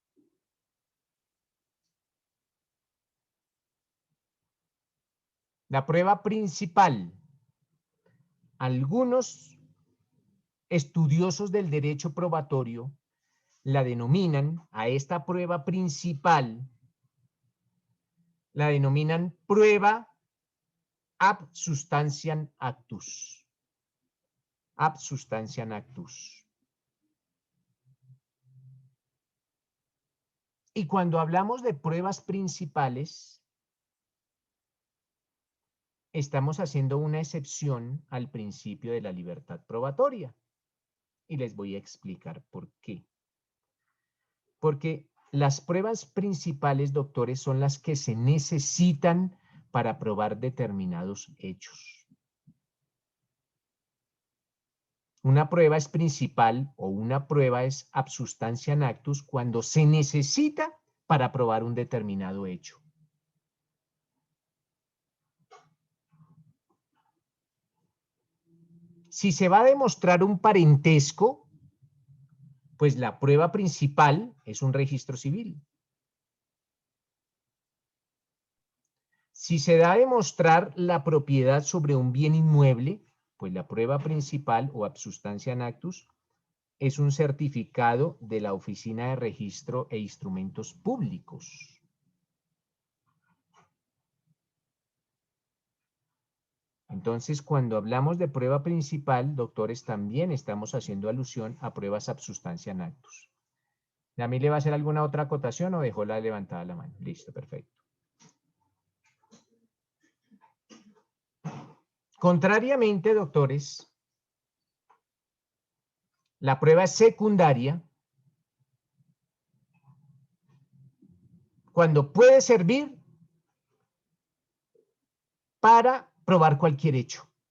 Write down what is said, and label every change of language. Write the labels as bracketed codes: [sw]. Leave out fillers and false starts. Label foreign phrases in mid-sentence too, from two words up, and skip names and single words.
[es] La prueba principal. Algunos estudiosos del derecho probatorio la denominan, a esta prueba principal, la denominan prueba [la] ab substantiam actus. Ab substantiam actus. [es] Y cuando hablamos de pruebas principales, estamos haciendo una excepción al principio de la libertad probatoria. Y les voy a explicar por qué. Porque las pruebas principales, doctores, son las que se necesitan para probar determinados hechos. Una prueba es principal o una prueba es [la] ab substantiam actus [es] cuando se necesita para probar un determinado hecho. Si se va a demostrar un parentesco, pues la prueba principal es un registro civil. Si se da a demostrar la propiedad sobre un bien inmueble, pues la prueba principal o [la] ab substantiam actus [es] es un certificado de la Oficina de Registro e Instrumentos Públicos. Entonces, cuando hablamos de prueba principal, doctores, también estamos haciendo alusión a pruebas [la] ab substantiam actus. [es] ¿A mí le va a hacer alguna otra acotación o dejó la levantada la mano? Listo, perfecto. Contrariamente, doctores, la prueba es secundaria cuando puede servir para probar cualquier hecho.